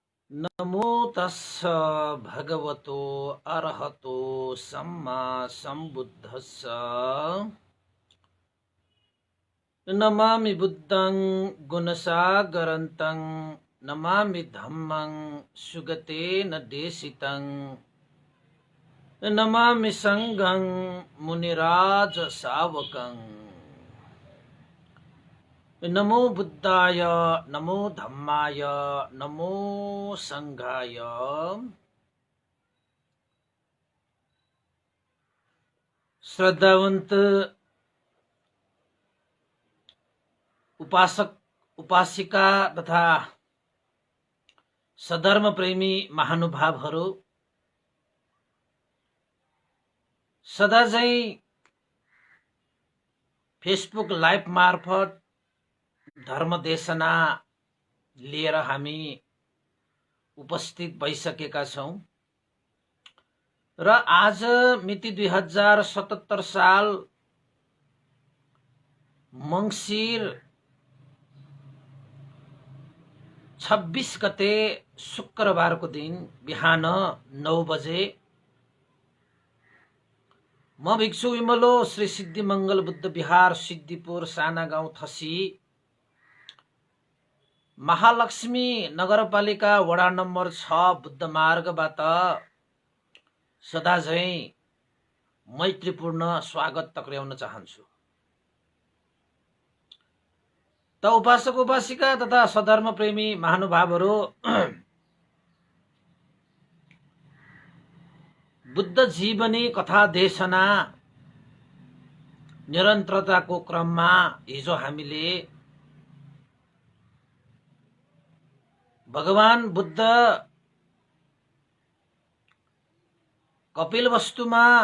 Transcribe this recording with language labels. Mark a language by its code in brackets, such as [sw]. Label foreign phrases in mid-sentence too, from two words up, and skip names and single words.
[pi] नमो तस्स भगवतो अरहतो सम्मा सम्बुद्धस्स। नमामि बुद्धं गुणसागरन्तं नमामि धम्मं सुगतेन देशितं नमामि संघं मुनिराज सावकं। नमो बुद्धाय नमो धम्माय नमो संघाय। [ne] श्रद्धावंत उपासक उपासिका तथा सधर्म प्रेमी महानुभावहरू, सदा चाहिँ फेसबुक लाइभ मार्फत धर्म देशना लिएर हामी उपस्थित भइसकेका छौं र आज मिति 2077 साल मंसिर 26 गते शुक्रबारको दिन बिहान 9 बजे म भिक्षु विमलो श्री सिद्धि मंगल बुद्ध विहार सिद्धिपुर साना गाउँ थसी महालक्ष्मी नगरपालिका वडा नम्बर 6 बुद्ध मार्गबाट सदा झैं मैत्रीपूर्ण स्वागत टक्र्याउन चाहन्छु। त उपासक उपासिका तथा सधर्म प्रेमी महानुभावहरू, बुद्ध जीवनी कथा देशना निरन्तरताको क्रममा हिजो हामीले भगवान बुद्ध कपिलवस्तुमा